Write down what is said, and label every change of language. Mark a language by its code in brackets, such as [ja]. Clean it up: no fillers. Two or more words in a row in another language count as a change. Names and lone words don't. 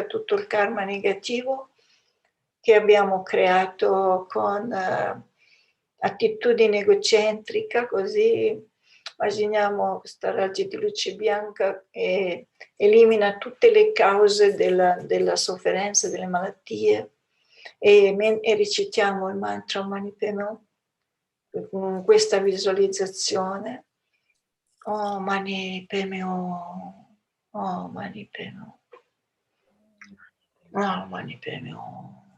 [it] tutto il karma negativo che abbiamo creato con attitudine egocentrica, così immaginiamo questa raggi di luce bianca e elimina tutte le cause della sofferenza, delle malattie e recitiamo il mantra Mani Padme Hum con questa visualizzazione. [sa] Oh Mani Padme Hum, oh Mani Padme Hum, oh Mani Padme Hum.